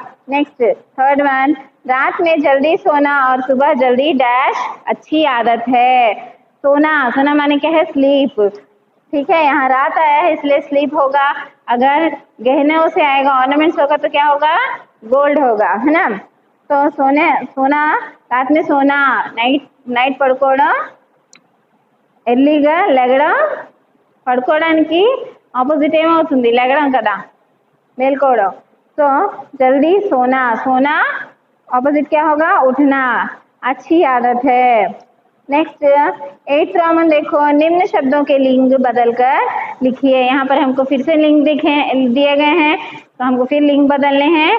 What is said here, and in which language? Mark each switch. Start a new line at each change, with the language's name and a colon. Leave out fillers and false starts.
Hindi: Next third one, रात में जल्दी सोना और सुबह जल्दी डैश अच्छी आदत है। सोना, सोना माने क्या है? स्लीप। ठीक है, यहाँ रात आया है इसलिए स्लीप होगा। अगर गहनों से आएगा, ऑर्नामेंट्स होगा तो क्या होगा? गोल्ड होगा, है ना। तो सोना, रात में सोना,
Telugu: నైట్ పడుకోవడం, ఎర్లీగా లెగడం, పడుకోవడానికి ఆపోజిట్ ఏమవుతుంది? లెగడం కదా, మేల్కోవడం।
Hindi: तो जल्दी सोना, सोना ऑपोजिट क्या होगा? उठना, अच्छी आदत है। नेक्स्ट 8th रोमन देखो, निम्न शब्दों के लिंग बदलकर लिखिए। यहाँ पर हमको फिर से लिंग दिए गए हैं तो हमको फिर लिंग बदलने हैं।